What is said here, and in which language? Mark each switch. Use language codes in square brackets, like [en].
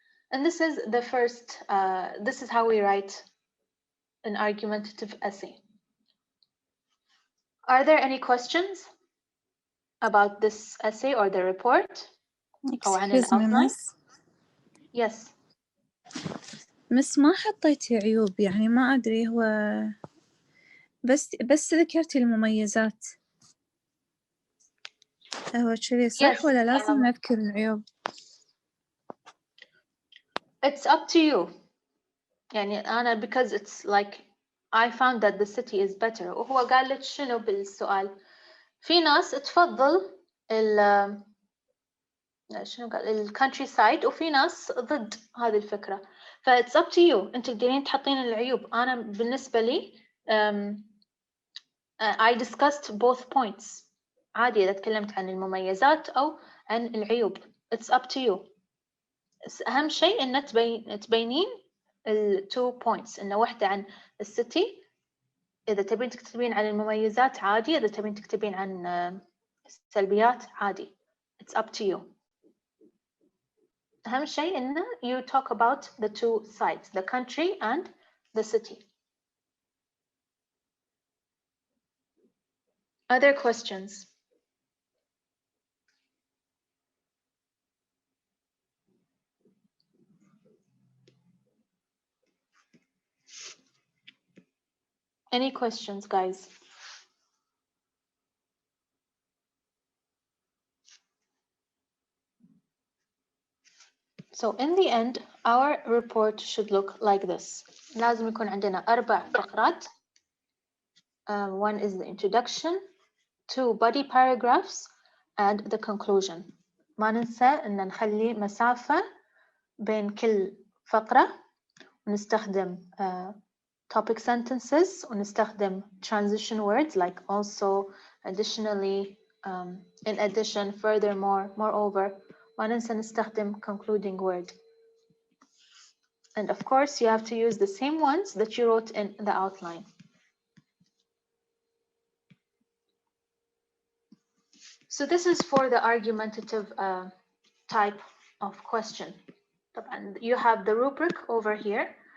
[en] And this is the first, this is how we write an argumentative essay. Are there any questions about this essay or the report? [ar] أو عن [en] Excuse me, [ar] الأوتلاين؟ [en] miss. Yes. [ar] مس ما حطيتي عيوب، يعني ما أدري هو بس ذكرتي المميزات، هو كذي صح [en] Yes. [ar] ولا لازم نذكر العيوب؟ [en] It's up to you. [ar] يعني أنا [en] because it's like I found that the city is better. [ar] وهو قال لك شنو بالسؤال؟ في ناس تفضل شنو قال الكونتري سايد، وفي ناس ضد هذه الفكرة. [en] ف it's up to you. [ar] أنت تقدرين تحطين العيوب. أنا بالنسبة لي [en] I discussed both points. [ar] عادي إذا تكلمت عن المميزات أو عن العيوب. [en] It's up to you. [ar] أهم شيء إن تبينين ال 2 points، إنه واحدة عن السيتي، إذا تبين تكتبين عن المميزات عادي، إذا تبين تكتبين عن السلبيات عادي. [en] It's up to you. [ar] أهم شيء إنه [en] you talk about the two sides, the country and the city. Other questions? Any questions, guys? So in the end, our report should look like this. [ar] لازم يكون عندنا 4 فقرات. [en] One is the introduction, 2 body paragraphs and the conclusion. [ar] ما ننسى إن نخلي مسافة بين كل فقرة، ونستخدم topic sentences ونستخدم [en] transition words like also, additionally, in addition, furthermore, moreover. [ar] ما ننسى نستخدم concluding word. [en] And of course, you have to use the same ones that you wrote in the outline. So this is for the argumentative type of question. And you have the rubric over here.